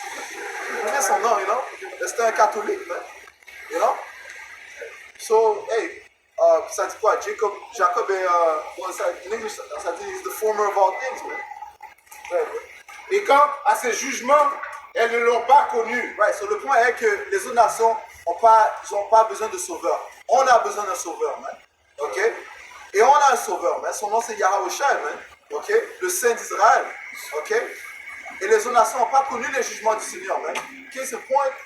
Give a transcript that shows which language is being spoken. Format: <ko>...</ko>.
<fr>Je connais son nom, c'était un catholique.</fr> <en>You know? So, hey,</en> <fr>ça dit quoi? Jacob est,</fr> <en>in English,</en> <fr>ça dit,</fr> <en>he's the former of all things, man.</en> <fr>Et quant à ses jugements, elles ne l'ont pas connu.</fr> <en>Right, so</en> <fr>le point est que les autres nations n'ont pas besoin de sauveur. On a besoin d'un sauveur, man. Ok? Et on a un sauveur, man. Son nom c'est Yahushua, man. Ok? Le Saint d'Israël. Ok? Et les autres nations n'ont pas connu les jugements du Seigneur, man. Ok? Ce point,</fr>